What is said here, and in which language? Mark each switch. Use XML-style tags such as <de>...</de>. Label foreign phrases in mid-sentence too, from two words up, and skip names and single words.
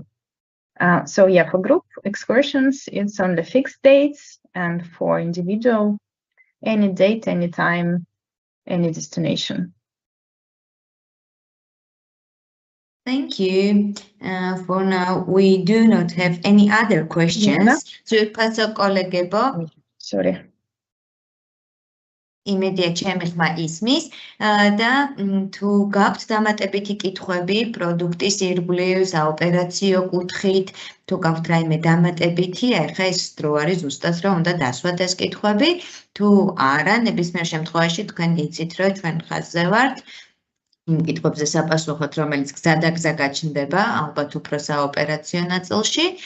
<en>So yeah, for group excursions, it's only fixed dates, and for individual, any date, any time, any destination. Thank you. For now, we do not have any other questions. Sorry.</en> <ka>იმედია ჩემი ხმა ისმის და თუ გაქვთ დამატებითი კითხვები პროდუქტის ირგვლივ, საოპერაციო კუთხით, თუ გაქვთ რაიმე დამატებითი, ახლა ეს დრო არის ზუსტად რომ უნდა დასვათ ეს კითხვები, თუ არა, ნებისმიერ შემთხვევაში თქვენ იცით რომ ჩვენ ხაზზე ვართ იმ კითხვებზე საპასუხოდ, რომელიც გზადაგზა გაჩნდება, ალბათ უფრო საოპერაციო ნაწილში.</ka>